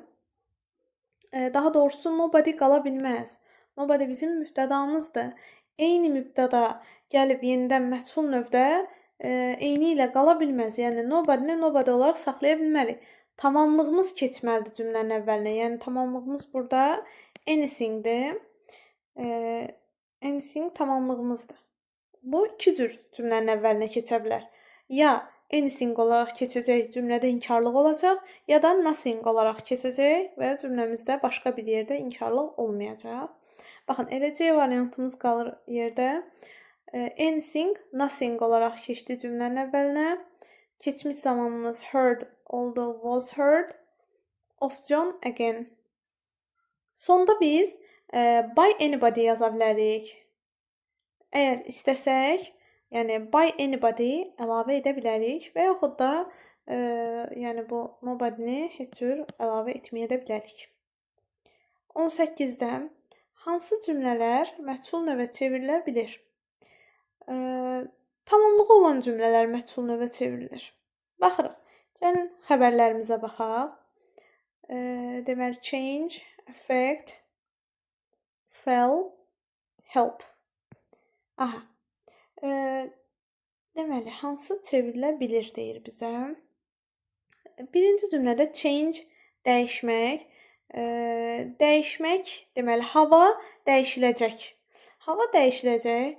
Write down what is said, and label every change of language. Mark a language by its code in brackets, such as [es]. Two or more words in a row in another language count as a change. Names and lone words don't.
[az] Daha doğrusu nobody qala bilməz. Nobody bizim mübtədamızdır. Eyni mübtəda gəlib yenidən məchul növdə eyni ilə qala bilməz. Yəni nobody-ni nobody olaraq saxlaya bilmərik. tamamlığımız keçməlidir cümlənin əvvəlinə. Yəni tamamlığımız burada anything-dir. Anything tamamlığımızdır. Bu iki cür cümlənin əvvəlinə keçə bilər. Ya anything olaraq keçəcək, cümlədə inkarlıq olacaq, ya da nothing olaraq keçəcək və cümləmizdə başqa bir yerdə inkarlıq olmayacaq. Baxın, elə C variantımız qalır yerdə. [en] Anything, nothing [az] olaraq keçdi cümlənin əvvəlinə. Keçmiş zamanımız heard oldu, [en] was heard. Of John again. [az] Sonda biz [en] by anybody [az] yaza bilərik. Əgər istəsək, yəni [en] by anybody [az] əlavə edə bilərik və yaxud da yəni bu nobody-ni heç cür əlavə etməyə də bilərik. 18-də hansı cümlələr məchul növə çevrilə bilir? Tamamlığı olan cümlələr məchul növə çevrilir. Baxırıq. Gəlin xəbərlərimizə baxaq. [en] Deməli change, affect, fell, help. Aha. [az] Deməli hansı çevrilə bilir deyir bizə. Birinci cümlədə change dəyişmək, dəyişmək deməli hava dəyişiləcək. Hava dəyişiləcək.